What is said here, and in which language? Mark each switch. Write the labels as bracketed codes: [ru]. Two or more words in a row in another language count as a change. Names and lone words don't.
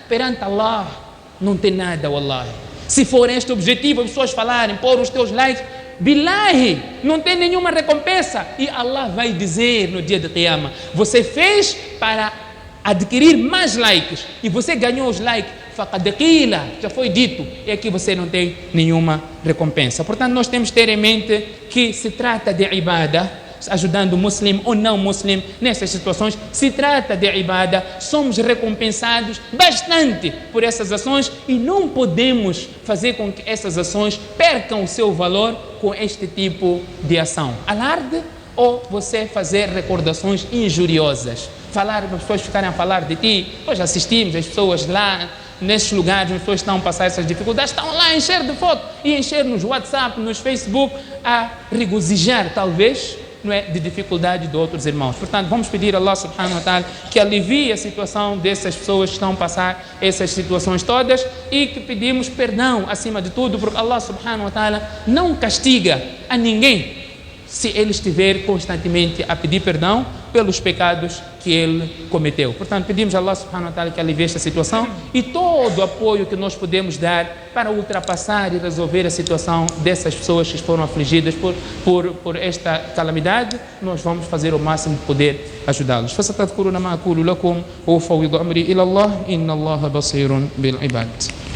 [pt] Perante Allah, não tem nada, wallahi. Se for este o objetivo, as pessoas falarem, pôr os teus likes, billahi, não tem nenhuma recompensa. E Allah vai dizer no dia de Qiyamah: você fez para adquirir mais likes e você ganhou os likes, [ar] فقد قيل, [pt] já foi dito, e aqui você não tem nenhuma recompensa. Portanto, nós temos que ter em mente que se trata de ibadah, ajudando o muslim ou não muslim nessas situações, se trata de ibadah, somos recompensados bastante por essas ações e não podemos fazer com que essas ações percam o seu valor com este tipo de ação. Alarde ou você fazer recordações injuriosas, falar, as pessoas ficarem a falar de ti. Nós assistimos as pessoas lá nesses lugares, as pessoas estão a passar essas dificuldades, estão lá a encher de fotos e encher nos WhatsApp, nos Facebook, a regozijar talvez, não é, de dificuldade de outros irmãos. Portanto, vamos pedir a Allah [ar] سبحانه وتعالى [pt] que alivie a situação dessas pessoas que estão a passar essas situações todas e que pedimos perdão acima de tudo, porque Allah [ar] سبحانه وتعالى [pt] não castiga a ninguém se ele estiver constantemente a pedir perdão pelos pecados que ele cometeu. Portanto, pedimos a Allah [ar] سبحانه وتعالى [pt] que alivie esta situação e todo o apoio que nós podemos dar para ultrapassar e resolver a situação dessas pessoas que foram afligidas por esta calamidade, nós vamos fazer o máximo de poder ajudá-los. [ar] فَسَتَذْكُرُونَ مَا أَقُولُ لَكُمْ وَأُفَوِّضُ أَمْرِي إِلَى اللَّهِ إِنَّ اللَّهَ بَصِيرٌ بِالْعِبَادِ.